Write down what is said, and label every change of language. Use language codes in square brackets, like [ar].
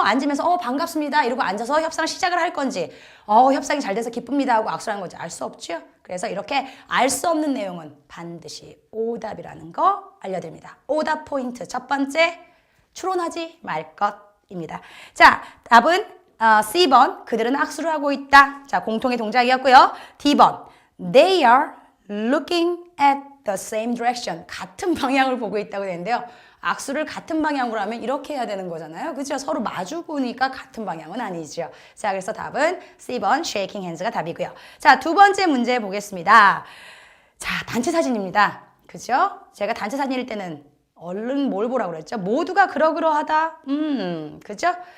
[ko] 앉으면서 반갑습니다 이러고 앉아서 협상을 시작을 할 건지 협상이 잘 돼서 기쁩니다 하고 악수를 하는 건지 알 수 없죠. 그래서 이렇게 알 수 없는 내용은 반드시 오답이라는 거 알려드립니다. 오답 포인트 첫 번째, 추론하지 말 것입니다. 자, 답은 C번, 그들은 악수를 하고 있다. 자, 공통의 동작이었고요. [en] D번, they are looking at the same direction. [ko] 같은 방향을 보고 있다고 되는데요. 악수를 같은 방향으로 하면 이렇게 해야 되는 거잖아요. 그죠? 서로 마주 보니까 같은 방향은 아니죠. 자, 그래서 답은 C번 [en] shaking hands [ko] 가 답이고요. 자, 두 번째 문제 보겠습니다. 자, 단체 사진입니다. 그죠? 제가 단체 사진일 때는 얼른 뭘 보라고 그랬죠? 모두가 그러그러하다. 그죠?